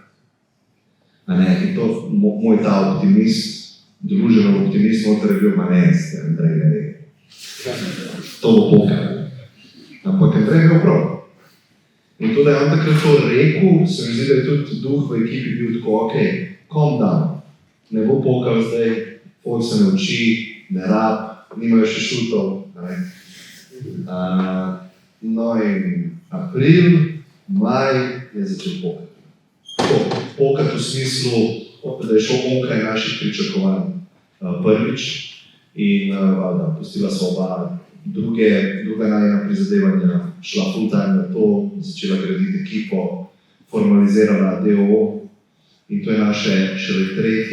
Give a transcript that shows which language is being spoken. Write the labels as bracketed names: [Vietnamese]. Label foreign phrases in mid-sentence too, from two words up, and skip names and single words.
[Slovenian] In to moj ta optimist, družen optimist, noter je bil manest, Andrej ne ve. To bo pokal. Ampak Andrej je bil prav. In to, da je on takrat to rekel, se mi zdi, da je tudi duh v ekipi bil tako, [English] ok, calm down. [Slovenian] Ne bo pokal zdaj, folk se ne uči, ne rab, nimajo še šutov. No in april, maj je začel pokati. Pokati v smislu, da je šel onkraj naših pričakovanj prvič in pustila sva oba druga najna prizadevanja, šla [English] full time [Slovenian] na to, začela graditi ekipo, formalizirala DOO in to je naše šele 3.